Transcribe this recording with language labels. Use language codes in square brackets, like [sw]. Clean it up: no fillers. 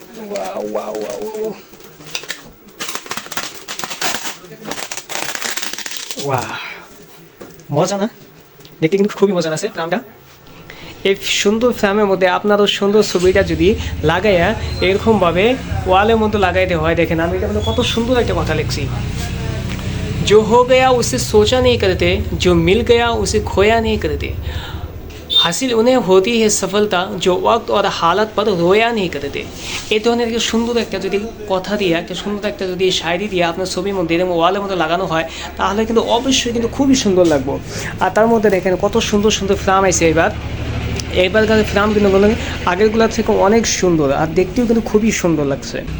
[bn] Wow wow wow wow, মজা না? দেখতে কিন্তু খুবই মজা আছে ফ্রেমটা। এই সুন্দর ফ্রেমের মধ্যে আপনারও সুন্দর ছবিটা যদি লাগাইয়া এরকমভাবে ওয়ালের মধ্যে লাগাইতে হয়, দেখেন আমি এটা কত সুন্দর একটা কথা লিখছি। [hi] जो हो गया उसे सोचा नहीं करते, जो मिल गया उसे खोया नहीं करते, हासिल उन्हें होती है सफलता जो वक्त और हालत पर रोया नहीं करते। [bn] এই ধরনের একটা সুন্দর একটা যদি কথা দিয়ে, একটা সুন্দর একটা যদি শায়রি দিয়ে আপনার ছবির মধ্যে এরকম ওয়ালের মধ্যে লাগানো হয় তাহলে কিন্তু অবশ্যই কিন্তু খুবই সুন্দর লাগবে। আর তার মধ্যে দেখেন কত সুন্দর সুন্দর ফ্রেম আছে এইবারকার ফ্রেম কিন্তু আগেরগুলোর থেকে অনেক সুন্দর, আর দেখতেও কিন্তু খুবই সুন্দর লাগছে।